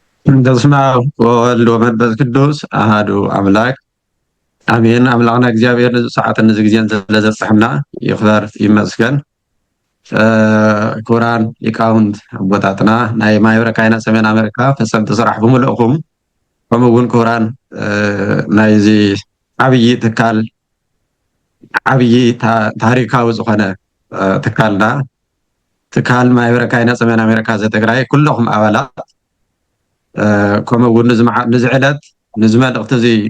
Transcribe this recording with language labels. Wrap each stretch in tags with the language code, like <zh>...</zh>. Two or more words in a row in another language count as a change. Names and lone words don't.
<gez>በስመ አብ ወወልድ ወመንፈስ ቅዱስ አሐዱ አምላክ አሜን።</gez> <ti>አምላክና እግዚአብሔር ሰዓት እነዚህ ጊዜን ስለዘብጽሕና ይኽበር ይመስገን። ክቡራን ሊቃውንት አቦታትና ናይ ማሕበረ ካህናት ሰሜን አሜሪካ ፈጸምቲ ስራሕ ብምልእኹም ከምኡ እውን ክቡራን ናይዚ ዓብይ ትካል ዓብይ ታሪካዊ ዝኾነ ትካልና ትካል ማሕበረ ካህናት ሰሜን አሜሪካ ዘትግራይ ኩለኹም ኣባላት ከምኡ እውን ነዚ ዕለት ነዚ መልእኽቲ እዚ</ti>